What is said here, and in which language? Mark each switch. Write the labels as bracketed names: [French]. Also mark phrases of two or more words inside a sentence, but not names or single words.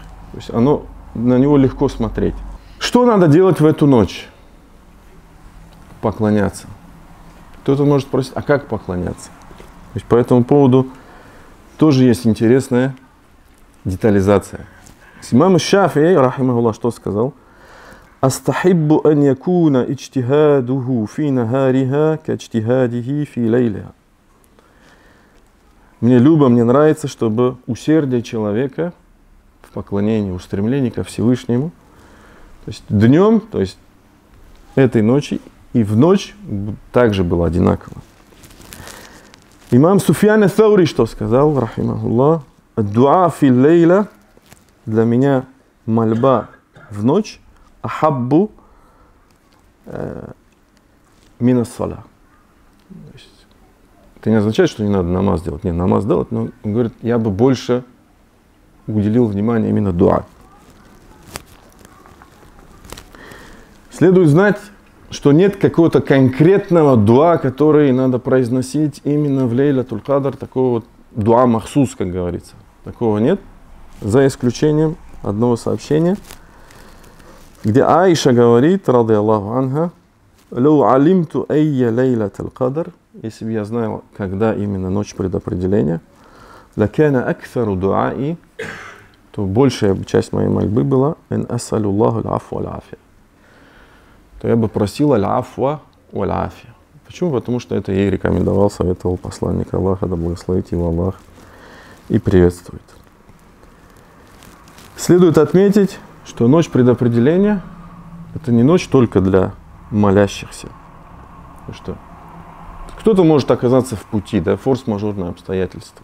[Russian] То есть на него легко смотреть. Что надо делать в эту ночь? Поклоняться. Кто-то может спросить, а как поклоняться? То есть по этому поводу тоже есть интересная детализация. Имам Шафии, рахимахуллах, что сказал? [Arabic] أستحب أن يكون اجتهاده في نهارها كاجتهاده في ليلها. [Russian] Мне любо, мне нравится, чтобы усердие человека в поклонении, устремлении ко Всевышнему, то есть днем, то есть этой ночи и в ночь также было одинаково. Имам Суфьян ас-Саури что сказал, [Arabic] رحمه الله: «دعاء في ليلة», [Russian] для меня мольба в ночь, [Arabic] أحب من الصلاة. [Russian] Это не означает, что не надо намаз делать. Нет, намаз делать, но он говорит, я бы больше уделил внимание именно дуа. Следует знать, что нет какого-то конкретного дуа, который надо произносить именно в Лейлатуль Кадр, такого вот [Arabic] دعاء مخصوص, [Russian] как говорится. Такого нет, за исключением одного сообщения, где Аиша говорит, [Arabic] رضي الله عنها: «لو علمت أي ليلة القدر», [Russian] если бы я знал, когда именно ночь предопределения, [Arabic] لكان أكثر دعائي, [Russian] то большая часть моей мольбы была [Arabic] أن أسأل الله العفو العافية, [Russian] то я бы просил [Arabic] العفو العافية. [Russian] Почему? Потому что это ей рекомендовал, советовал посланник Аллаха, да благословит его Аллах и приветствует. Следует отметить, что ночь предопределения — это не ночь только для молящихся. Потому что кто-то может оказаться в пути, да, форс-мажорные обстоятельства.